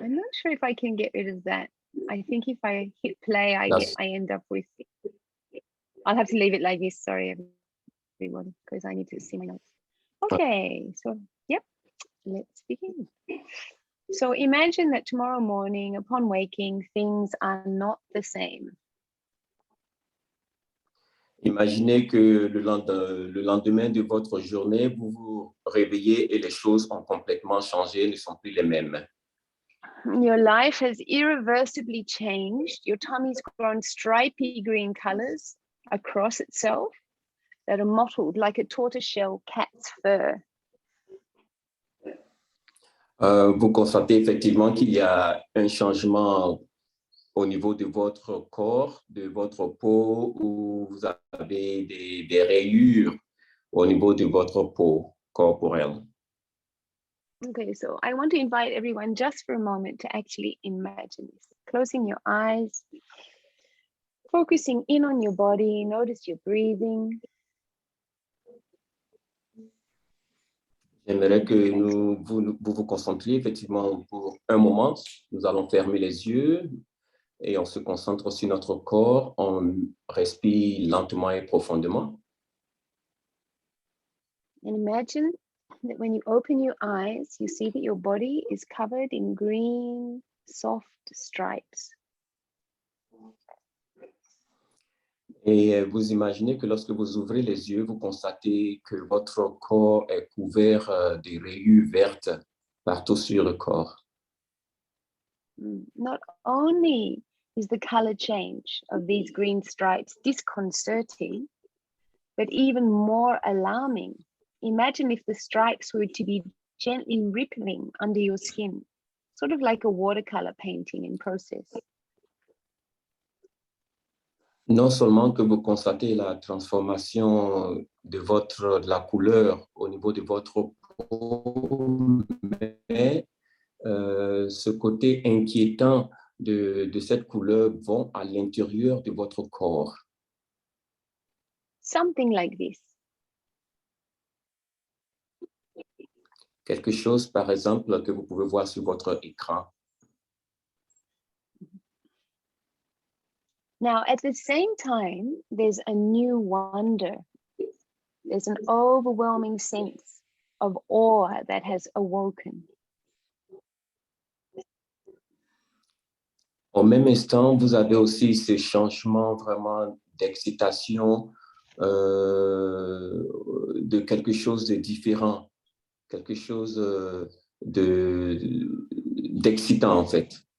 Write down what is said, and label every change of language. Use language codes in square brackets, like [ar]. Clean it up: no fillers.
[en] I'm not sure if I can get rid of that. I think if I hit play, I end up with. I'll have to leave it like this. Sorry, everyone, because I need to see my notes. Okay, so yep, let's begin. So imagine that tomorrow morning, upon waking, things are not the same. [fr] Imaginez que le lendemain de votre journée, vous vous réveillez et les choses ont complètement changé, ne sont plus les mêmes. [en] Your life has irreversibly changed. Your tummy's grown stripy green colors across itself that are mottled like a tortoiseshell cat's fur. [fr] Vous constatez effectivement qu'il y a un changement au niveau de votre corps, de votre peau, où vous avez des rayures au niveau de votre peau corporelle. [en] Okay, so I want to invite everyone just for a moment to actually imagine this. Closing your eyes, focusing in on your body, notice your breathing. [fr] J'aimerais que vous vous concentriez effectivement pour un moment. Nous allons fermer les yeux et on se concentre sur notre corps. On respire lentement et profondément. [en] And imagine that when you open your eyes, you see that your body is covered in green, soft stripes. [fr] Et vous imaginez que lorsque vous ouvrez les yeux, vous constatez que votre corps est couvert de rayures vertes partout sur le corps. [en] Not only is the color change of these green stripes disconcerting, but even more alarming. Imagine if the stripes were to be gently rippling under your skin, sort of like a watercolor painting in process. [fr] Non seulement que vous constatez la transformation de la couleur au niveau de votre peau, mais ce côté inquiétant de cette couleur vont à l'intérieur de votre corps. [en] Something like this. [fr] Quelque chose, par exemple, que vous pouvez voir sur votre écran. [en] Now, at the same time, there's a new wonder. There's an overwhelming sense of awe that has awoken. [fr] Au même instant, vous avez aussi ce changement vraiment d'excitation, de quelque chose de différent, quelque chose d'excitant en fait.